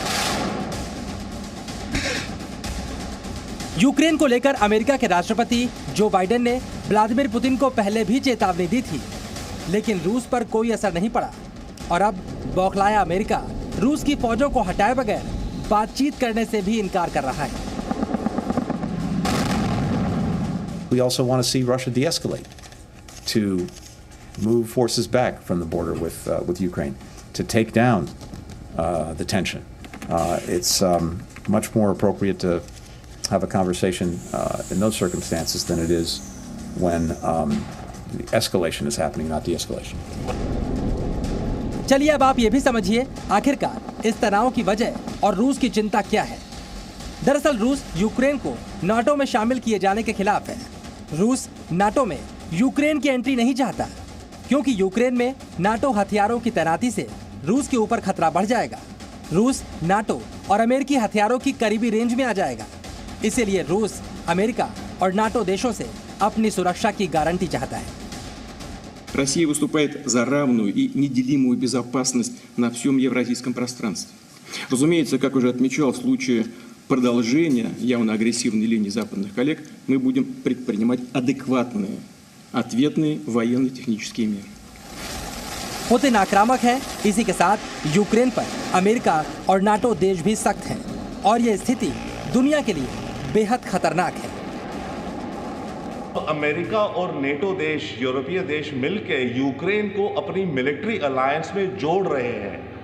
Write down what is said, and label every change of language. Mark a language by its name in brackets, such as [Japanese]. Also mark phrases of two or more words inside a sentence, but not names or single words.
[Hindi] यूक्रेन को लेकर अमेरिका के राष्ट्रपति जो बाइडेन ने व्लादिमीर पुतिन को पहले भी चेतावनी दी थी, लेकिन रूस पर कोई असर नहीं पड़ा और अब बौखलाया अमेरिका रूस की फौजों को हटाए बगैर बातचीत करने से भी इनकार कर रहा है। [English] We also want to see Russia de-escalate, to move forces back from the border with Ukraine, to take down the tension. It's much more appropriate to have a conversation in those circumstances than it is when the escalation is happening, not de-escalation. [Hindi] चलिए अब आप ये भी समझिए आखिरकार इस तनाव की वजह और रूस की चिंता क्या है। दरअसल रूस यूक्रेन को नाटो में शामिल किए जाने के खिलाफ है। रूस नाटो में यूक्रेन की एंट्री नहीं चाहता क्योंकि यूक्रेन में नाटो हथियारों की तैनाती से रूस के ऊपर खतरा बढ़ जाएगा। रूस नाटो और अमेरिकी हथियारों की करीबी रेंज में आ जाएगा। इसीलिए रूस अमेरिका और नाटो देशों से अपनी सुरक्षा की गारंटी चाहता है। [Russian] Россия выступает за равную и неделимую безопасность на всем евразийском пространстве. Разумеется, как уже отмечал, в случае продолжения явно агрессивной линии западных коллег мы будем предпринимать адекватные ответные военно-технические меры. [Hindi] पुतिन आक्रामक है, इसी के साथ यूक्रेन पर अमेरिका और नाटो देश भी सख्त हैं और ये स्थिति दुनिया के लिए बेहद खतरनाक है। अमेरिका और नेटो देश, यूरोपीय देश मिलकर यूक्रेन को अपनी [English] military alliance [Hindi] में जोड़ रहे हैं।